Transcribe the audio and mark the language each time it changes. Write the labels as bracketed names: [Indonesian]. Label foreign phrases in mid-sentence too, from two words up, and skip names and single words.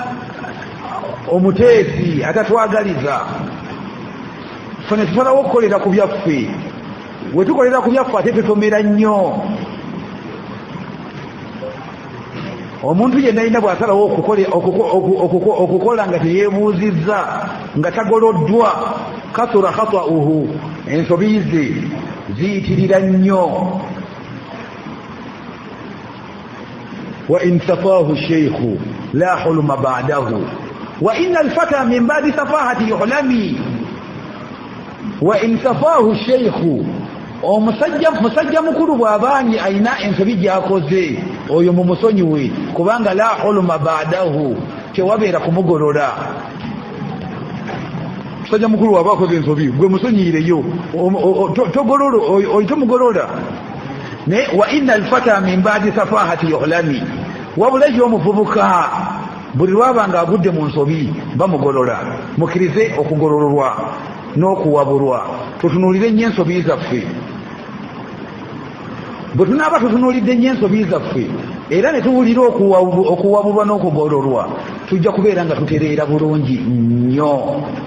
[Ganda] omuteesi atatwagaliza ffe ne tusalawo okukolera ku byaffe we tukolera ku byaffe ate tutomera nnyo omuntu yenna alina bw'asalawo okukola nga teyeebuuzizza nga tagoloddwa kasura khata'uhu ensobi ze ziyitirira nnyo [Arabic] وإن سفاه الشيخ لا حلم بعده وإن الفتى من بعد السفاهة يحلم وإن سفاه الشيخ [Ganda] omusajja mukulu bw'abaanyi ayina ensobi gy'akoze oyo mumusonyiwe kubanga [Arabic] لا حلم بعده [Ganda] tewabeera kumugolola musajja mukulu waba akoze ensobi gwe musonyiireyo tomugolola ne [Arabic] وإن الفتى من بعد السفاهة يحلم [Ganda] wabula yo omuvubuka buli lwabanga agudde mu nsobi bamugolola mukirize okugololwa n'okuwabulwa tutunuulire nnyo ensobi zaffe bwe tunaaba tutunuulidde nnyo ensobi zaffe era ne tuwulira okuwabulwa n'okugololwa tujja kubeera nga tutereera bulungi nnyo